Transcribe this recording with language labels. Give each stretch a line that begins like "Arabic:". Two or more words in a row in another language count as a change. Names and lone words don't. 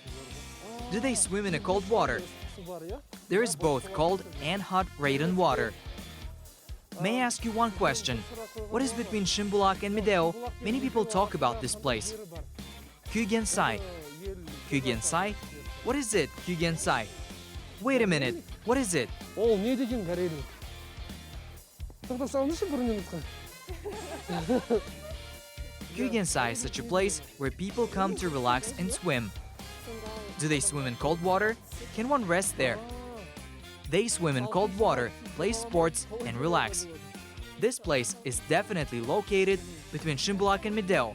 English: Do they swim in a cold water? There is both cold and hot radon water. May I ask you one question? What is between Shimbulak and Medeo? Many people talk about this place. Qazaq. Qazaq? What is it, Qazaq? Wait a minute, what is it?
Kazakh: Ол не деген Горелник? Тоқтасаңызшы бір минутқа.
English: Qazaq is such a place where people come to relax and swim. Do they swim in cold water? Can one rest there? They swim in cold water, play sports, and relax. This place is definitely located between Shimbulak and Medeo.